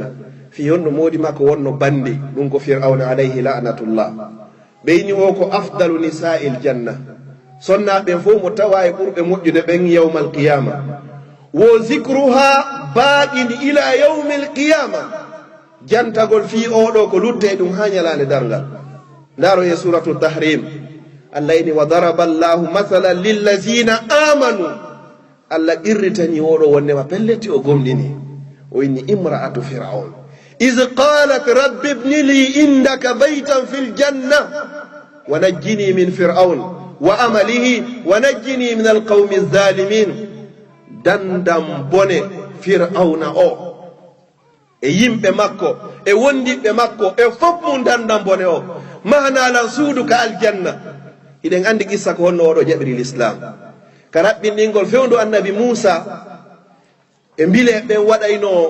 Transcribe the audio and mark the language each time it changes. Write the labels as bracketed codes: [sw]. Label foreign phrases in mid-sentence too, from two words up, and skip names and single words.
[ff] fi honno moodi makko wonno bandi ɗum ko fir'auna [ar] عليه لعنة الله [ff] ɓeyni o ko [ar] أفضل نساء الجنة [ff] sonnaɓen fof mo tawa e ɓurɓe moƴƴude ɓen [ar] يوم القيامة [ff] wo [ar] ذكرها باق إلى يوم القيامة [ff] jantagol fi oɗo ko lutte ɗum ha ñalande dargal ndaro e suratu tahrim Allah ini [ar] وضرب الله مثلا للذين آمنوا [ff] Allah irritani oɗo wonnema pelleti o gomɗini o inni [ar] امرأة فرعون إذ قالت رب ابن لي عندك بيتا في الجنة ونجني من فرعون وعمله ونجني من القوم الظالمين [ff] dandam bone fir'auna o e yimɓe makko e wondiɓe makko e fof mum dandam bone o mahanalan suudu ka aljanna hiɗen andi qissa ko honno oɗo jaɓiri l'islam ka raɓɓinɗingol fewndu annabi Musa e mbile ɓen waɗayno